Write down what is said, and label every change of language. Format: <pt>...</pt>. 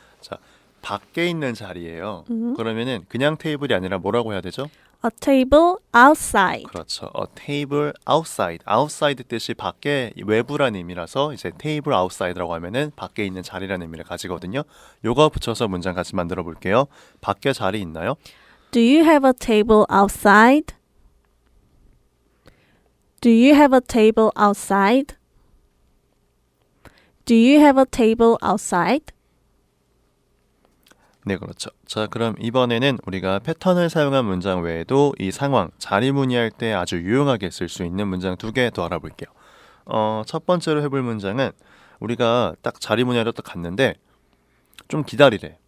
<ko>자, 밖에 있는 자리예요. 그러면은 그냥 테이블이 아니라 뭐라고 해야 되죠?</ko> <en>A table outside.</en> <ko>그렇죠.</ko> <en>A table outside.</en> <ko>outside 뜻이 밖에 외부라는 의미라서 이제 table outside라고 하면은 밖에 있는 자리라는 의미를 가지거든요. 요거 붙여서 문장 같이 만들어 볼게요. 밖에 자리 있나요?</ko> <en>Do you have a table outside? Do you have a table outside? Do you have a table outside?</en> <ko>네, 그렇죠. 자, 그럼 이번에는 우리가 패턴을 사용한 문장 외에도 이 상황, 자리 문의할 때 아주 유용하게 쓸 수 있는 문장 두 개 더 알아볼게요. 첫 번째로 해볼 문장은 우리가 딱 자리 문의하러 딱 갔는데 좀 기다리래.</ko>